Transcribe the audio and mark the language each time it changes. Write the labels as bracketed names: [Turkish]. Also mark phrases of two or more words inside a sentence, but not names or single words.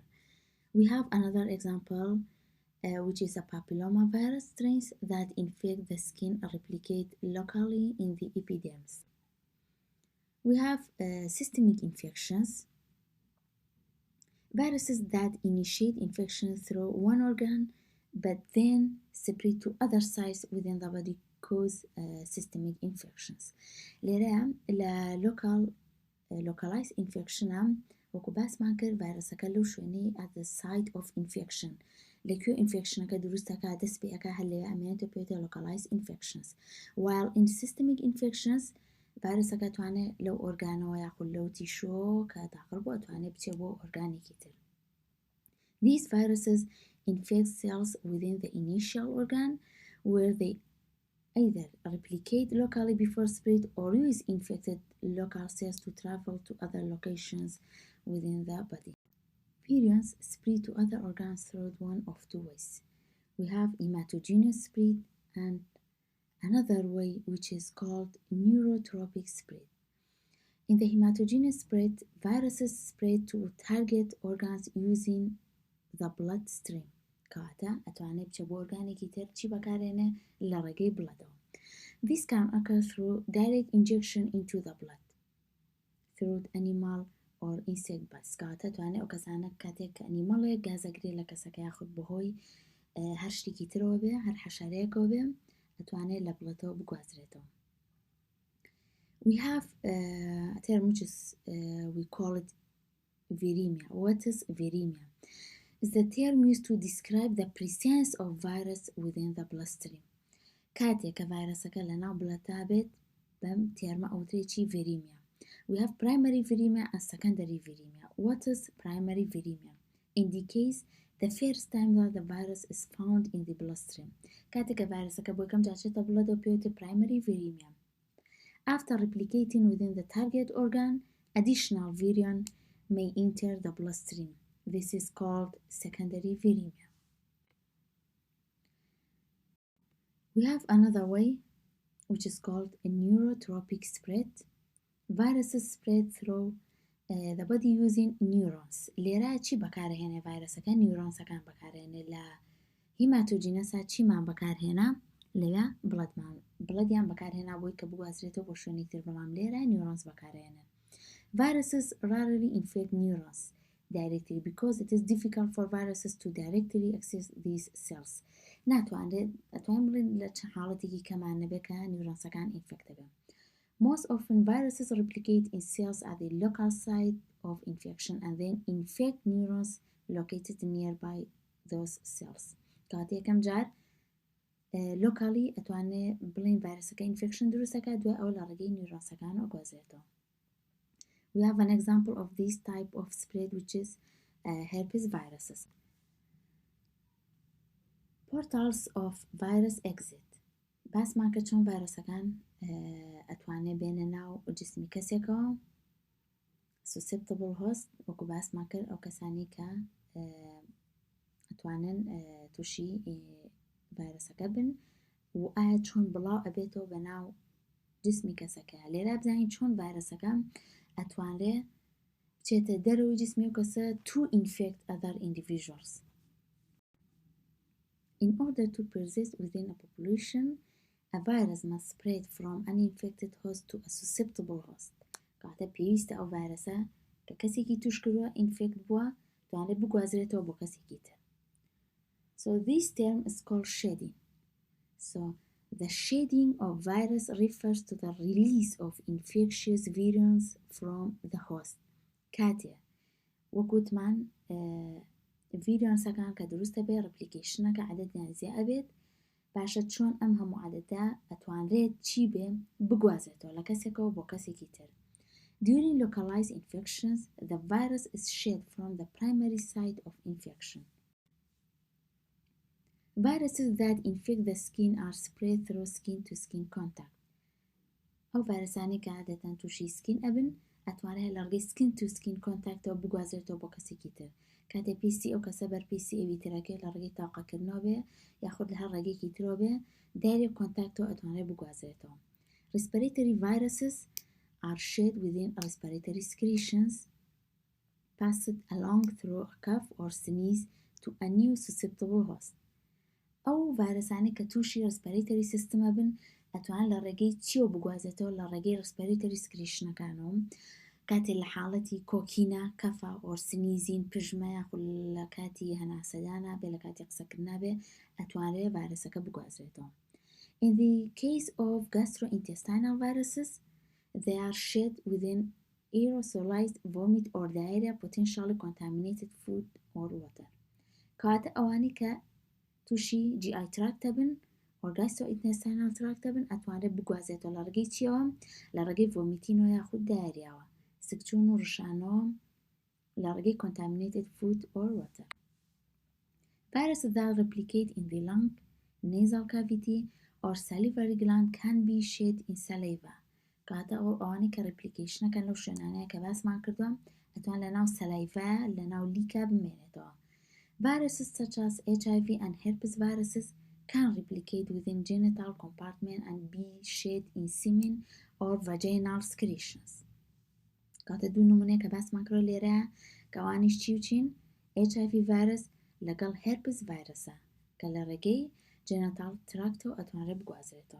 [English] We have another example, which is a papillomavirus strains that infect the skin and replicate locally in the epidermis. We have systemic infections, viruses that initiate infection through one organ but then spread to other sites within the body cause systemic infections. [Central Kurdish] لێرە لە [English] localized infection [Central Kurdish] وەکو باسمان کرد ڤایرەسەکە لەو شوێنەی [English] at the site of infection [Central Kurdish] لەکوێ infectionەکە دروستەکە دەست پێ ئەکا هەر لەوێ ئەمێنێتە پێوتە [English] localized infections. While in systemic infections [Central Kurdish] ڤایرەسەکە توانێت لەو ئۆرگانەوە یاخود لەو تیشۆ کە داخل بووە توانێت بچێت بۆ ئۆرگانێکی تر. [English] These viruses infect cells within the initial organ where they either replicate locally before spread or use infected local cells to travel to other locations within the body. Virions spread to other organs through one of two ways. We have hematogenous spread and another way which is called neurotropic spread. In the hematogenous spread, viruses spread to target organs using the bloodstream. [Central Kurdish] کەواتە ئەتوانێت بچێت بۆ ئۆرگانێکی تر چی بەکارێنێ لە ڕێگەی بڵەدەوە. [English] This can occur through direct injection into the blood through animal or insect bites. [Central Kurdish] کەواتە توانێت ئەو کەسانە کاتێک کە ئەنیمەڵێک گازەگرێت لە کەسەکە یاخود بەهۆی هەر شتێکی ترەوە بێ هەر حەشەرەیەکەوە بێ ئەتوانێت لە بڵەتەوە بگوازرێتەوە. [English] We have a term which is we call it viremia. What is viremia? Is the term used to describe the presence of virus within the bloodstream. [Central Kurdish] کاتێک کە ڤایرەسەکە لەناو بڵەتە بێت بەم تێرمە ئەوترێکی viremia. [English] We have primary viremia and secondary viremia. What is primary viremia? Indicates the first time that the virus is found in the bloodstream. [Central Kurdish] کاتێک کە ڤایرەسەکە بۆ یەکەم جار چێتە بڵەدەوە پێوتە [English] primary viremia. After replicating within the target organ, additional virion may enter the bloodstream. This is called secondary viremia. We have another way, which is called a neurotropic spread. Viruses spread through the body using neurons. [Central Kurdish] لێرە چی بەکارهێنێ ڤایرەسەکە نیورۆنسەکان بەکارهێنێ لە هیماتۆجینەسا چیمان بەکارهێنا لەوێ بڵەدیان بەکارهێنا بۆی کە بگوازرێتەوە بۆ شوێنێکی تر بەڵام لێرە نیورۆنس بەکارهێنێ. [English] Viruses rarely infect neurons directly because it is difficult for viruses to directly access these cells. [Central Kurdish] ناتوانێت بڵێن لە چەند حاڵەتێکی کەمان نەبێت کە نیورۆنسەکان ئینفێکتە بێن. [English] Most often viruses replicate in cells at the local site of infection and then infect neurons located nearby those cells. [Central Kurdish] کەواتە یەکەم جار locally ئەتوانێت بڵێن ڤایرەسەکە infection دروستەکە دوای ئەو لە ڕێگەی نیورۆنسەکانەوە گوازرێتەوە. [English] We have an example of this type of spread which is herpes viruses. Portals of virus exit. [Central Kurdish] باسمان کە چۆن ڤایرەسەکان ئەتوانێت بێنە ناو جسمی کەسێکەوە [English] susceptible host [Central Kurdish] وەکو باسمان کرد ئەو کەسانی کە ئەتوانن تووشی ڤایرۆسەکە بن و ئایا چۆن بڵاو ئەبێتەوە بەناو جسمی کەسەکە. لێرە بزانین چۆن ڤایرۆسەکە ئەتوانرێ بچێتە دەرەوەی جسمی ئەو کەسە [English] to infect other individuals. In order to persist within a population, a virus must spread from an infected host to a susceptible host. [Central Kurdish] کاتە پێویستە ئەو ڤایرۆسە کە کەسێکی توش کردووە ئینفێکت بووە توانێت بگوازرێتەوە بۆ کەسێکی تر. [English] So this term is called shedding. So the shedding of virus refers to the release of infectious virions from the host. [Central Kurdish] کاتێ وەکوتمان ڤیرۆسەکان کە دروستە بێ ڕپلیکیشنەکە عەدەدیان زیاد ئەبێت باشە چۆن ئەم هەموو عەدەدە ئەتوانرێت چی بێ بگوازێتەوە لە کەسێکەوە بۆ کەسێکی تر. [English] During localized infections, the virus is shed from the primary site of infection. Viruses that infect the skin are spread through skin-to-skin contact. [Central Kurdish] ئەو ڤایرۆسانی کە عادەتەن تووشی سکین ئەبن ئەتوانێت لە ڕێگەی [English] skin-to-skin contactەوە [Central Kurdish] بگوازرێتەوە بۆ کەسێکی تر. کاتێ پیسی ئەو کەسە بەر پیسی ئەوی ترەکەی لە ڕێگەی تاقەکردنەوە بێ یاخود لە هەر ڕێگەیەکی ترەوە بێ [English] direct contact [Central Kurdish] ئەتوانێت بگوازرێتەوە. [English] Respiratory viruses are shed within respiratory secretions passed along through a cough or sneeze to a new susceptible host. [Central Kurdish] ئەو ڤایرۆسانی کە تووشی respiratory سیستمە بن ئەتوانن لە ڕێگەی چیەوە بگوازێتەوە لە ڕێگەی [English] respiratory secretionەکانەوە [Central Kurdish] کاتێ لە حاڵەتی کۆکینە کەفە ئۆرسنیزین پژمە یاخود لە کاتی هەناسەدانە بێ لە کاتی قسەکردنا بێ ئەتوانرێت ڤایرۆسەکە بگوازرێتەوە. [English] In the case of gastrointestinal viruses, they are shed within aerosolized vomit or diarrhea potentially contaminated food or water. [Central Kurdish] کاتە ئەوانی کە تووشی [English] GI tract [Central Kurdish] بن [English] or gastrointestinal tract [Central Kurdish] بن ئەتوانرێت بگوازێتەوە لە ڕێگەی چیەوە لە ڕێگەی ڤۆمیتینەوە یاخود دایاریاوە سکچون و ڕشانەوە لە ڕێگەی [English] contaminated food or water. Viruses that replicate in the lung, nasal cavity or salivary gland can be shed in saliva. [Central Kurdish] کاتە ئەوانی کە ڕپلیکیشنەکەن لەو شوێنانەیە کە باسمان کردووە ئەتوان لە ناو سەلایڤا لە ناو لیکا بمێنێتەوە. [English] Viruses such as HIV and herpes viruses can replicate within genital compartment and be shed in semen or vaginal secretions. [Central Kurdish] کاتە دوو نمونەیە کە باسمان کردووە لێرە کە ئەوانیش چی و چین HIV virus لەگەڵ herpes ڤایرۆسە کە لە ڕێگەی [English] genital tractەوە [Central Kurdish] ئەتوانرێت بگوازرێتەوە.